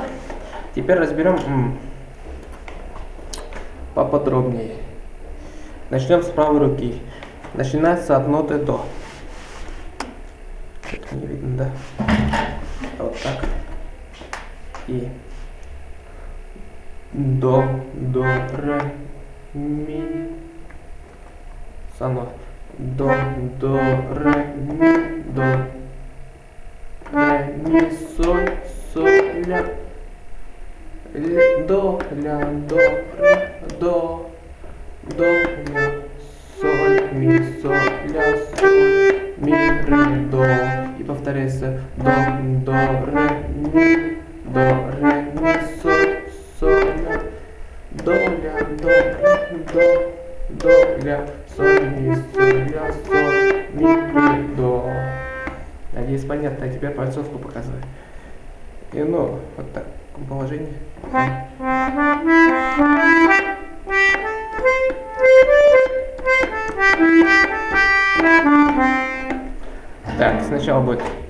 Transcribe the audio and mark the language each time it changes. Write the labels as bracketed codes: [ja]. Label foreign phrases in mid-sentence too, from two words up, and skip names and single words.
[ru] Теперь разберем поподробнее. Начнем с правой руки. Начинается от ноты до. Это не видно, да? Вот так. И до, ре, ми, сано. До, ре, ми, до, ре, ми, соль, соль, ля, до, ля, до, ре, до, ля, соль, ми, соль, ля, соль, ми, ре, до. И повторяется до, ре, ми, соль, соль, ля, до, ля, до, ля, соль, ми, ре, до. Надеюсь, понятно. А теперь пальцовку показываю. И ну, вот так, в таком положении. Так, сначала будет.